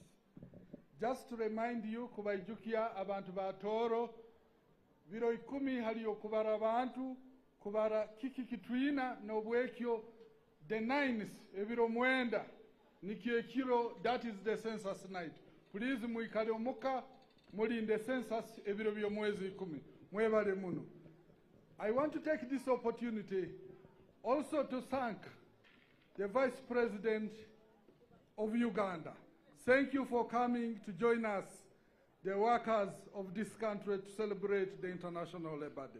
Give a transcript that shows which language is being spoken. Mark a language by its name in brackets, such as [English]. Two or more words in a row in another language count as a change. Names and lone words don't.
[English] Just to remind you, [Tooro] kubaijukia abantu ba Toro, biro 10 haliyo kubara abantu, kubara kiki kitwina n'obwekyo [English] the 9th [Tooro] ebiro mwenda nikiekiro, [English] that is the census night. [Tooro] Please muikale omuka mulinde census ebiro byo mwezi 10. Mwebale muno. [English] I want to take this opportunity also to thank the Vice President of Uganda. Thank you for coming to join us, the workers of this country, to celebrate the International Labour Day.